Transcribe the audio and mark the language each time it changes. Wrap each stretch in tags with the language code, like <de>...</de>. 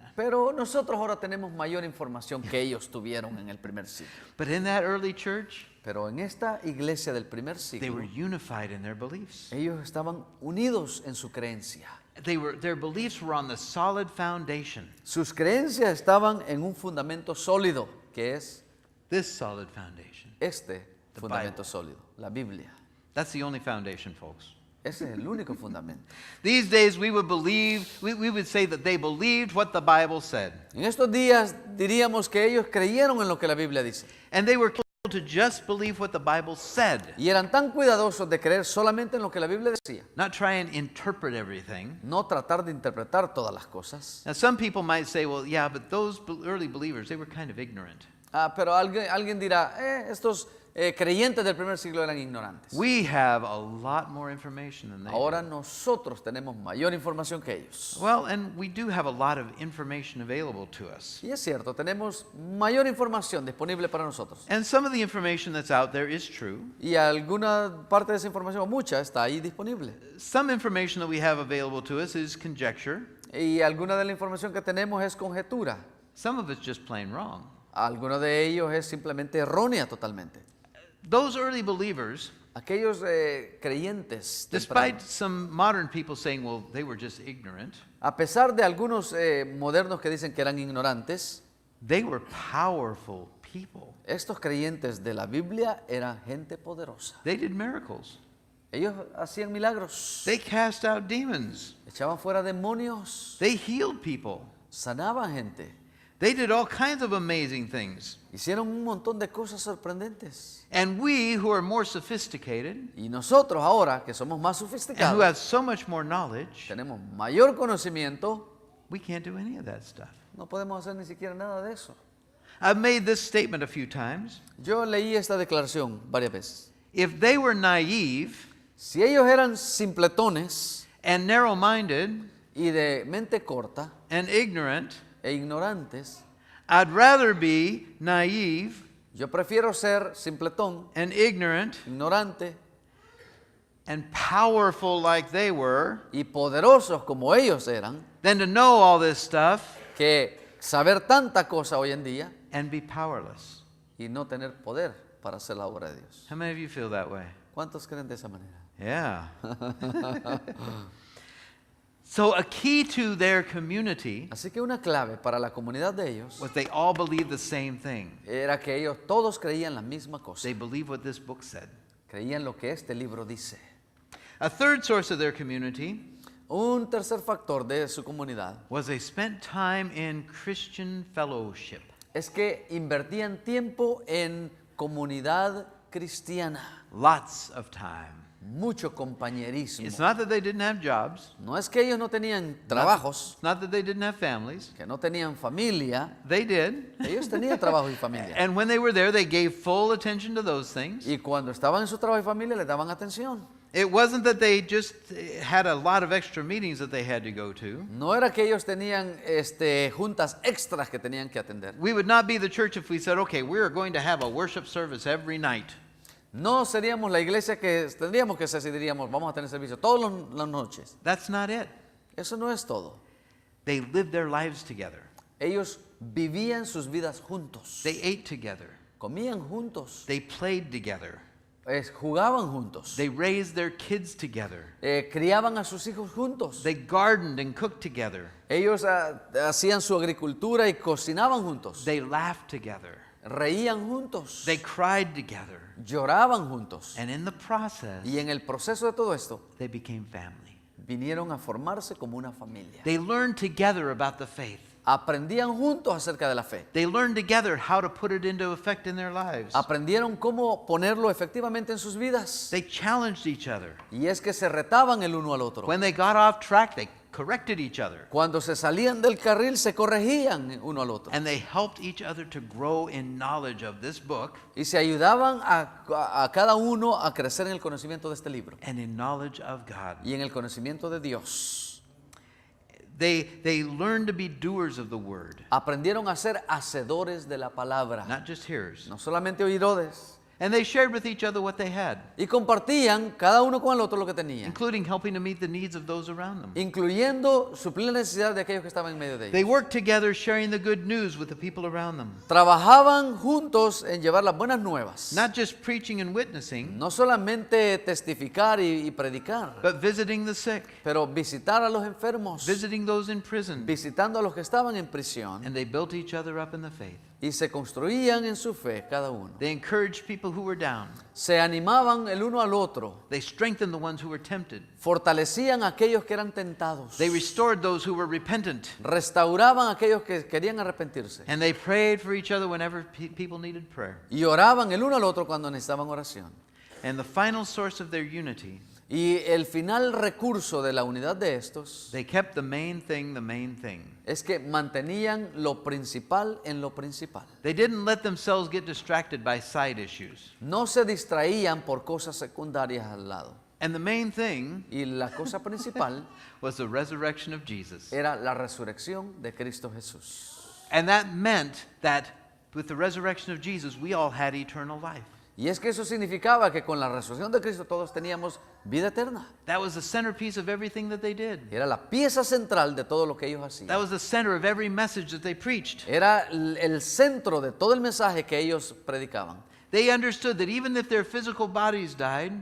<es>pero nosotros ahora tenemos mayor información que ellos tuvieron en el primer siglo.</es> <en>But in that early church,</en> <es>Pero en esta iglesia del primer</es> <en>they were</en> <es>siglo,</es> <en>unified in their beliefs.</en> <es>ellos estaban unidos en su creencia.</es> <en>Their beliefs were on the solid foundation,</en> <es>Sus creencias estaban en un fundamento sólido, que es</es> <en>this solid foundation.</en> <es>este</es> <en>The</en> <es>fundamento</es> <en>Bible.</en> <es>sólido, la Biblia.</es> <en>That's the only foundation, folks.</en> <es>Ese es el único fundamento.</es> <en>These days we would say that they believed what the Bible said.</en> <es>En estos días diríamos que ellos creyeron en lo que la Biblia dice.</es> <en>And they were told to just believe what the Bible said,</en> <es>Y eran tan cuidadosos de creer solamente en lo que la Biblia decía.</es> <en>not try and interpret everything.</en> <es>No tratar de interpretar todas las cosas.</es> <en>Now some people might say, well, yeah, but those early believers, they were kind of ignorant.</en> <es>Pero alguien dirá, estos creyentes del primer siglo eran ignorantes.</es> <en>We have a lot more information than they</en> <es>Ahora</es> <en>do.</en> <es>nosotros tenemos mayor información que ellos.</es> <en>Well, and we do have a lot of information available to us.</en> <es>Y es cierto, tenemos mayor información disponible para nosotros.</es> <en>And some of the information that's out there is true.</en> <es>Y alguna parte de esa información, mucha, está ahí disponible.</es> <en>Some information that we have available to us is conjecture.</en> <es>Y alguna de la información que tenemos es conjetura.</es> <en>Some of it's just plain wrong.</en> <es>Alguno de ellos es simplemente errónea totalmente.</es> <en>Those early believers,</en> <es>Aquellos creyentes,</es> <en>despite</en> <es>tempranos,</es> <en>some modern people saying, well, they were just ignorant,</en> <es>a pesar de algunos modernos que dicen que eran ignorantes,</es> <en>they were powerful people.</en> <es>estos creyentes de la Biblia eran gente poderosa.</es> <en>They did miracles.</en> <es>Ellos hacían milagros,</es> <en>They cast out demons.</en> <es>echaban fuera demonios,</es> <en>They healed people.</en> <es>sanaban gente,</es> <en>They did all kinds of amazing things.</en> <es>hicieron un montón de cosas sorprendentes.</es> <en>And we, who are more sophisticated</en> <es>Y nosotros ahora, que somos más</es> <en>and who</en> <es>sofisticados,</es> <en>have so much more knowledge,</en> <es>tenemos mayor conocimiento,</es> <en>we can't do any of that stuff.</en> <es>no podemos hacer ni siquiera nada de eso.</es> <en>I've made this statement a few times.</en> <es>Yo leí esta declaración varias veces.</es> <en>If they were naive</en> <es>Si ellos eran simpletones</es> <en>and narrow-minded</en> <es>y de mente corta</es> <en>and ignorant,</en> <es>e ignorantes,</es> <en>I'd rather be naive</en> <es>yo prefiero ser simpletón,</es> <en>and ignorant</en> <es>ignorante</es> <en>and powerful like they were</en> <es>y poderosos como ellos eran,</es> <en>than to know all this stuff</en> <es>que saber tanta cosa hoy en día</es> <en>and be powerless.</en> <es>y no tener poder para hacer la obra de Dios.</es> <en>How many of you feel that way?</en> <es>¿Cuántos creen de esa manera?</es> <en>Yeah. So a key to their community</en> <es>Así que una clave para la comunidad de ellos</es> <en>was they all believed the same thing.</en> <es>era que ellos todos creían la misma cosa.</es> <en>They believed what this book said.</en> <es>Creían lo que este libro dice.</es> <en>A third source of their community</en> <es>Un tercer factor de su comunidad</es> <en>was they spent time in Christian fellowship.</en> <es>es que invertían tiempo en comunidad cristiana,</es> <en>Lots of time.</en> <es>mucho compañerismo.</es> <en>It's not that they didn't have jobs.</en> <es>No es que ellos no tenían trabajos,</es> <en>It's not that they didn't have families.</en> <es>que no tenían familia,</es> <en>They did.</en> <es>ellos tenían trabajo y familia.</es> <en>And when they were there, they gave full attention to those things.</en> <es>Y cuando estaban en su trabajo y familia les daban atención.</es> <en>It wasn't that they just had a lot of extra meetings that they had to go to.</en> <es>No era que ellos tenían juntas extras que tenían que atender.</es> <en>We would not be the church if we said, okay, we're going to have a worship service every night.</en> <es>No seríamos la iglesia que tendríamos que ser si diríamos, vamos a tener servicio todas las noches.</es> <en>That's not it.</en> <es>Eso no es todo.</es> <en>They lived their lives together.</en> <es>Ellos vivían sus vidas juntos,</es> <en>They ate together.</en> <es>comían juntos,</es> <en>They played together.</en> <es>jugaban juntos,</es> <en>They raised their kids together.</en> <es>criaban a sus hijos juntos.</es> <en>They gardened and cooked together.</en> <es>Ellos hacían su agricultura y cocinaban juntos,</es> <en>They laughed together.</en> <es>reían juntos,</es> <en>They cried together.</en> <es>lloraban juntos.</es> <en>And in the process,</en> <es>Y en el proceso de todo esto,</es> <en>they became family.</en> <es>vinieron a formarse como una familia.</es> <en>They learned together about the faith.</en> <es>Aprendían juntos acerca de la fe.</es> <en>They learned together how to put it into effect in their lives.</en> <es>Aprendieron cómo ponerlo efectivamente en sus vidas.</es> <en>They challenged each other.</en> <es>Y es que se retaban el uno al otro.</es> <en>When they got off track, they corrected each other.</en> <es>Cuando se salían del carril, se corregían uno al otro.</es> <en>And they helped each other to grow in knowledge of this book</en> <es>Y se ayudaban a cada uno a crecer en el conocimiento de este libro</es> <en>and in knowledge of God.</en> <es>y en el conocimiento de Dios.</es> <en>They learned to be doers of the word,</en> <es>Aprendieron a ser hacedores de la palabra,</es> <en>not just hearers.</en> <es>no solamente oidores.</es> <en>And they shared with each other what they had,</en> <es>Y compartían cada uno con el otro lo que tenían,</es> <en>including helping to meet the needs of those around them.</en> <es>incluyendo suplir la necesidad de aquellos que estaban en medio de</es> <en>They</en> <es>ellos.</es> <en>worked together sharing the good news with the people around them.</en> <es>Trabajaban juntos en llevar las buenas nuevas.</es> <en>Not just preaching and witnessing,</en> <es>No solamente testificar y predicar,</es> <en>but visiting the sick,</en> <es>pero visitar a los enfermos,</es> <en>visiting those in prison.</en> <es>visitando a los que estaban en prisión</es> <en>And they built each other up in the faith.</en> <es>y se construían en su fe cada uno.</es> <en>They encouraged people who were down.</en> <es>Se animaban el uno al otro,</es> <en>They strengthened the ones who were tempted.</en> <es>fortalecían a aquellos que eran tentados,</es> <en>They restored those who were repentant.</en> <es>restauraban a aquellos que querían arrepentirse</es> <en>And they prayed for each other whenever people needed prayer.</en> <es>y oraban el uno al otro cuando necesitaban oración.</es> <en>And the final source of their unity,</en> <es>Y el final recurso de la unidad de estos</es> <en>they kept the main thing the main thing.</en> <es>es que mantenían lo principal en lo principal.</es> <en>They didn't let themselves get distracted by side issues.</en> <es>No se distraían por cosas secundarias al lado.</es> <en>And the main thing</en> <es>Y la cosa principal</es> <en>was the resurrection of Jesus.</en> <es>era la resurrección de Cristo Jesús.</es> <en>And that meant that with the resurrection of Jesus, we all had eternal life.</en> <es>Y es que eso significaba que con la resurrección de Cristo todos teníamos vida eterna.</es> <en>That was the centerpiece of everything that they did.</en> <es>Era la pieza central de todo lo que ellos</es> <en>That</en> <es>hacían.</es> <en>was the center of every message that they preached.</en> <es>Era el centro de todo el mensaje que ellos predicaban.</es> <en>They understood that even if their physical bodies died,</en>